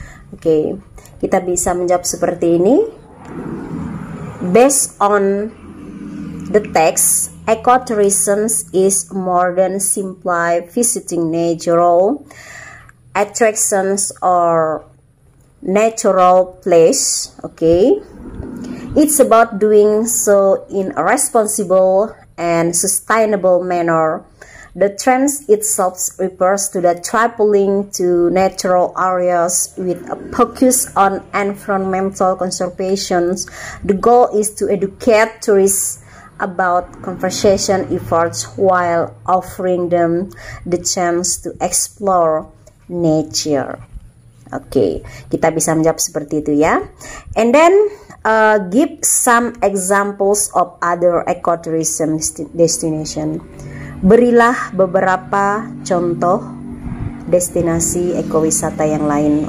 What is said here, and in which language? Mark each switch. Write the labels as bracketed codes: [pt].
[id] Oke, kita bisa menjawab seperti ini. [en] Based on the text, ecotourism is more than simply visiting natural attractions or natural place. Okay, it's about doing so in a responsible and sustainable manner. The trend itself refers to the traveling to natural areas with a focus on environmental conservation. The goal is to educate tourists about conservation efforts while offering them the chance to explore nature. [id] Oke, kita bisa menjawab seperti itu ya. [en] And then give some examples of other ecotourism destination. [id] Berilah beberapa contoh destinasi ekowisata yang lain.